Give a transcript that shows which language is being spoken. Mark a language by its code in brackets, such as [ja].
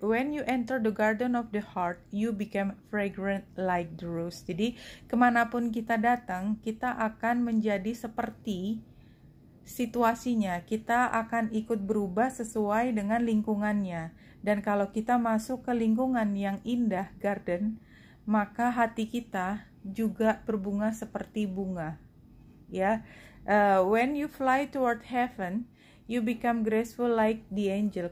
[en] When you enter the garden of the heart, you become fragrant like the rose. [id] Jadi, kemanapun kita datang, kita akan menjadi seperti situasinya. Kita akan ikut berubah sesuai dengan lingkungannya. Dan kalau kita masuk ke lingkungan yang indah, garden, maka hati kita juga berbunga seperti bunga. [en] Ya, when you fly toward heaven, you become graceful like the angel.